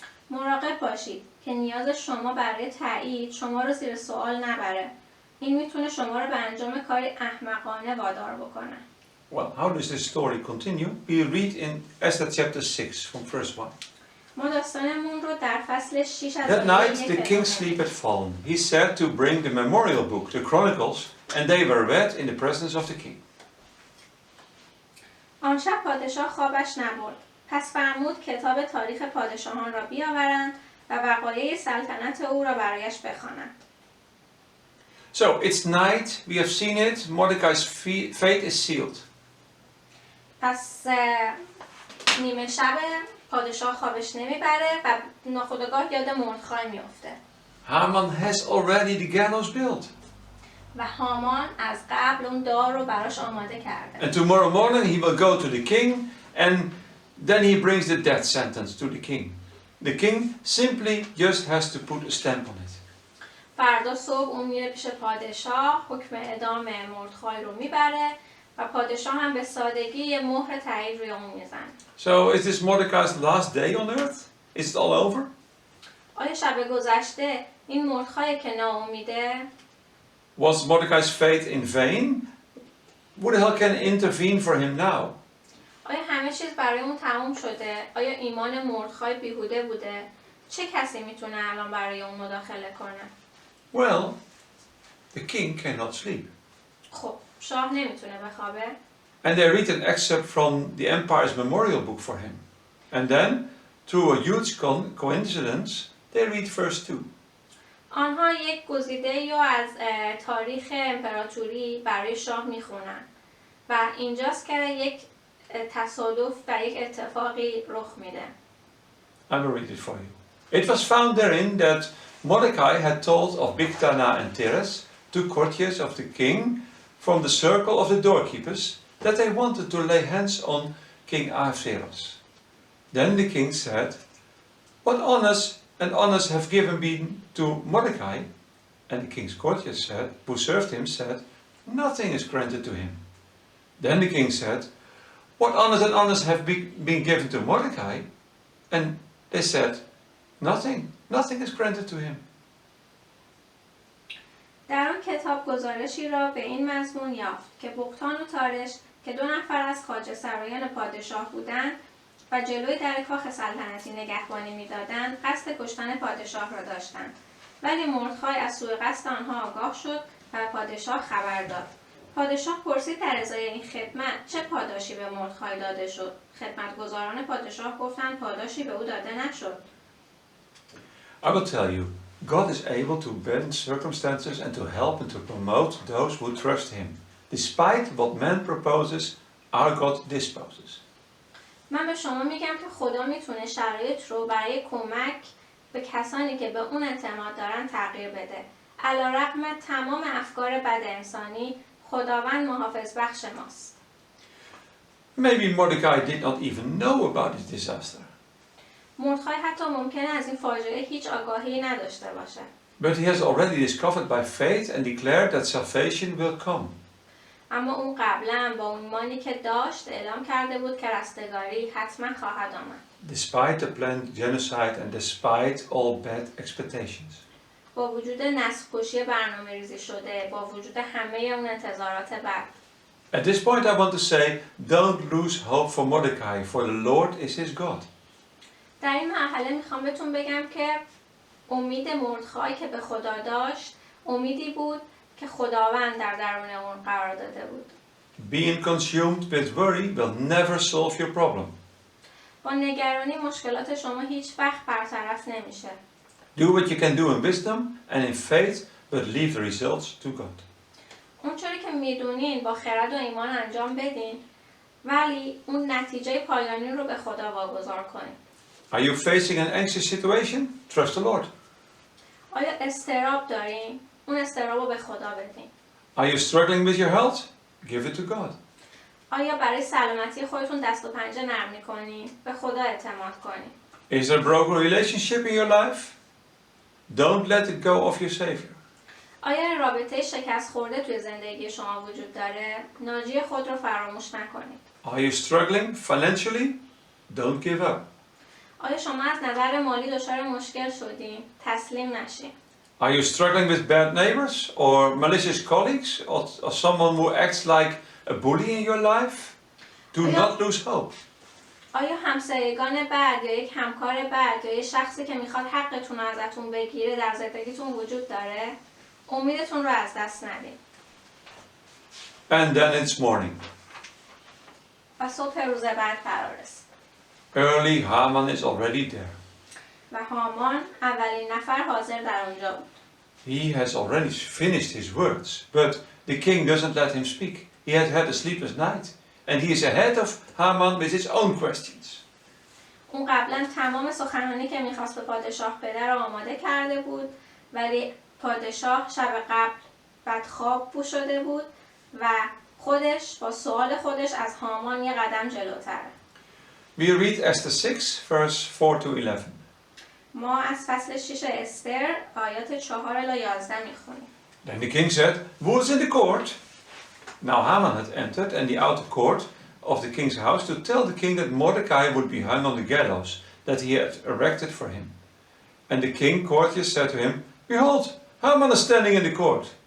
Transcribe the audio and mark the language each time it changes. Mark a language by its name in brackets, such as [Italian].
[Persian] مراقب باشید که نیاز شما برای تایید شما رو زیر سوال نبره. این میتونه شما رو به انجام کاری احمقانه وادار بکنه. [English] Well, how does this story continue? We read in Esther chapter 6 from verse 1. [Persian] ما داستانمون رو در فصل 6 از [English] That [Persian] آیه [English] night [Persian] 1 [English] the [Persian] ادامه [English] king's sleep had fallen. He said to bring the memorial book, the Chronicles, and they were read in the presence of the king. [Persian] آن شب پادشاه خوابش نبرد. پس فرمود کتاب تاریخ پادشاهان را بیاورند و وقایع سلطنت او را برایش بخوانند. [English] So it's night, we have seen it, Mordecai's fate is sealed. [Persian] پس نیمه شب پادشاه خوابش نمیبره و ناخودآگاه یاد مردخای میفته. [English] Haman has already the gallows built. [Persian] و هامان از قبل اون دار رو براش آماده کرده. [English] And tomorrow morning he will go to the king and then he brings the death sentence to the king. The king simply just has to put a stamp on it. [Persian] فردا صبح اون میره پیش پادشاه، حکم اعدام مردخای رو میبره و پادشاه هم به سادگی یه مهر تایید روی اون میزنه. [English] So is this Mordecai's last day on earth? Is it all over? [Persian] آیا شب گذشته این مردخای که ناامیده؟ [English] Was Mordecai's fate in vain? Who the hell can intervene for him now? [Persian] آیا همه چیز برای اون تموم شده؟ آیا ایمان مردخای بیهوده بوده؟ چه کسی میتونه الان برای اون مداخله کنه؟ [English] Well, the king cannot sleep. [Persian] خب، شاه نمیتونه بخوابه. [English] And they read an excerpt from the empire's memorial book for him. And then, through a huge coincidence, they read verse 2. [Persian] آنها یک گزیده یا از تاریخ امپراتوری برای شاه میخونن و اینجاست که یک تصادف و یک اتفاقی رخ میده. [English] I will read it for you. It was found therein that Mordecai had told of Bigthana and Teres, two courtiers of the king, from the circle of the doorkeepers, that they wanted to lay hands on King Ahasuerus. Then the king said, "What honors have been to Mordecai?" And the king's courtiers said, who served him, said, "Nothing is granted to him." Then the king said, "What honors have been given to Mordecai?" And they said, Nothing is granted to him. [Persian] در آن کتاب گزارشی را به این مضمون یافت که بغتان و تارش که دو نفر از خواجه سرایان پادشاه بودند و جلوی در کاخ سلطنتی نگهبانی می‌دادند قصد کشتن پادشاه را داشتند. ولی مردخای از سوء قصد آنها آگاه شد و پادشاه خبر داد. پادشاه پرسید در ازای این خدمت چه پاداشی به مردخای داده شد. خدمتگزاران پادشاه گفتند پاداشی به او داده نشد. [English] I will tell you, God is able to bend circumstances and to help and to promote those who trust Him. Despite what man proposes, our God disposes. [Persian] من به شما میگم که خدا میتونه شرایط رو برای کمک به کسانی که به اون اعتماد دارن تغییر بده. علیرغم تمام افکار بد انسانی، خداوند محافظ بخش ماست. [English] Maybe Mordecai did not even know about this disaster. [Persian] مردخای حتی ممکنه از این فاجعه هیچ آگاهی نداشته باشه. [English] But he has already discovered by faith and declared that salvation will come. [Persian] اما اون قبلا با ایمانی که داشت اعلام کرده بود که رستگاری حتما خواهد آمد. [English] Despite the planned genocide and despite all bad expectations. [Persian] با وجود نسل‌کشی برنامه‌ریزی شده، با وجود همه اون انتظارات بد. [English] At this point I want to say, don't lose hope for Mordecai, for the Lord is his God. [Persian] در این مرحله میخوام بهتون بگم که امید مردخای که به خدا داشت، امیدی بود که خداوند در درون اون قرار داده بود. [English] Being consumed with worry will never solve your problem. [Persian] با نگرانی مشکلات شما هیچ وقت برطرف نمیشه. [English] Do what you can do in wisdom and in faith, but leave the results to God. [Persian] اونچوری که میدونین با خرد و ایمان انجام بدین، ولی اون نتیجه پایانی رو به خدا واگذار کنین. [English] Are you facing an anxious situation? Trust the Lord. [Persian] آیا اضطراب دارین؟ اون اضطراب رو به خدا بدین. [English] Are you struggling with your health? Give it to God. [Persian] آیا برای سلامتی خودتون دست و پنجه نرم می‌کنین؟ به خدا اعتماد کنین. [English] Is there a broken relationship in your life? Don't let it go off your Savior. [Persian] آیا رابطه شکست خورده توی زندگی شما وجود داره؟ ناجی خود رو فراموش نکنید. [English] Are you struggling financially? Don't give up. [Persian] آیا شما از نظر مالی دچار مشکل شدین؟ تسلیم نشین. [English] Are you struggling with bad neighbors or malicious colleagues or someone who acts like a bully in your life? Do not lose hope. [Persian] آیا همسایگان بد یا یک همکار بد یا یک شخصی که میخواد حقتون رو ازتون بگیره در زندگیتون وجود داره؟ امیدتون رو از دست ندید. [English] And then it's morning. [Persian] و صبح روز بعد فرا رسید. [English] Early, Haman is already there. [Persian] و هامان اولین نفر حاضر در اونجا بود. [English] He has already finished his words, but the king doesn't let him speak. He had had a sleepless night, and he is ahead of Haman with his own questions. [Persian] اون قبلا تمام سخنانی که میخواست به پادشاه بده رو آماده کرده بود، ولی پادشاه شب قبل بدخواب شده بود و خودش با سوال خودش از هامان یه قدم جلوتره. [English] We read Esther 6, verse 4 to 11. [Persian] ما از فصل 6 استر آیات 4 الی 11 میخونیم. [English] Then the king said, "Who is in the court?" Now Haman had entered and the outer court of the king's house to tell the king that Mordecai would be hung on the gallows that he had erected for him. And the king courtiers said to him, "Behold, Haman is standing in the court."